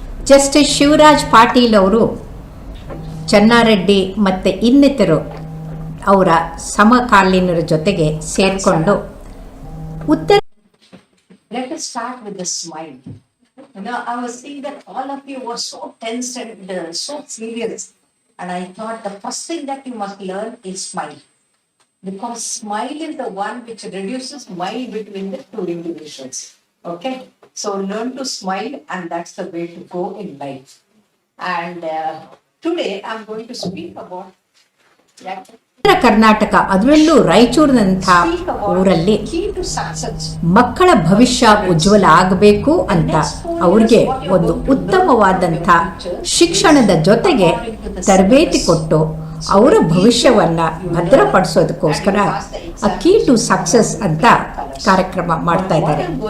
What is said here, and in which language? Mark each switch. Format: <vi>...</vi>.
<kn>Justice Shivraj Patil ಅವರು ಚೆನ್ನಾರೆಡ್ಡಿ ಮತ್ತು ಇನ್ನಿತರು ಅವರ ಸಮಕಾಲೀನರ ಜೊತೆಗೆ ಸೇರಿಕೊಂಡು ಉತ್ತರ.</kn> <en>Let us start with a smile. I was seeing that all of you were so tense and so serious, and I thought the first thing that you must learn is smile, because smile is the one which reduces mile between the two individuals. Okay, so learn to smile, and that's the way to go in life. And today I'm going to speak about</en> <kn>ಉತ್ತರ ಕರ್ನಾಟಕ, ಅದರಲ್ಲೂ ರಾಯಚೂರಿನಂಥ ಊರಲ್ಲಿ ಮಕ್ಕಳ ಭವಿಷ್ಯ ಉಜ್ವಲ ಆಗಬೇಕು ಅಂತ ಅವ್ರಿಗೆ ಒಂದು ಉತ್ತಮವಾದಂಥ ಶಿಕ್ಷಣದ ಜೊತೆಗೆ ತರಬೇತಿ ಕೊಟ್ಟು ಅವರ ಭವಿಷ್ಯವನ್ನ ಭದ್ರಪಡಿಸೋದಕ್ಕೋಸ್ಕರ ಅ ಕೀ ಟು ಸಕ್ಸಸ್ ಅಂತ ಕಾರ್ಯಕ್ರಮ ಮಾಡ್ತಾ ಇದ್ದಾರೆ.</kn>